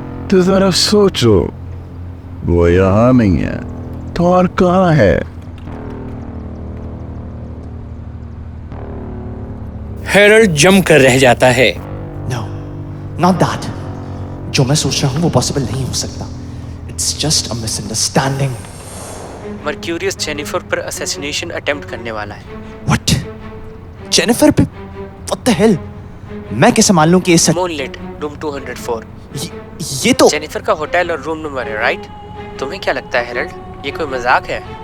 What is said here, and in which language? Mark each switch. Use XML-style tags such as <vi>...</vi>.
<hi>तो जरा सोचो, वो यहाँ नहीं है तो और कहाँ है? हैरल्ड जम कर रह जाता है।</hi> <en>No, not that.</en> <hi>जो मैं सोच रहा हूँ वो पॉसिबल नहीं हो सकता।</hi> <en>It's just a misunderstanding.</en> <hi>Mercurius Jennifer पर असैसिनेशन अटेम्प्ट करने वाला है।</hi> <en>What?</en> <hi>जेनिफर पे?</hi> <en>What the hell?</en> <hi>मैं कैसे मान लूं कि ये सच? Moonlight, room 204। ये तो जेनिफर का होटल और रूम नंबर है, राइट? तुम्हें क्या लगता है हैरल्ड, ये कोई मजाक है?</hi>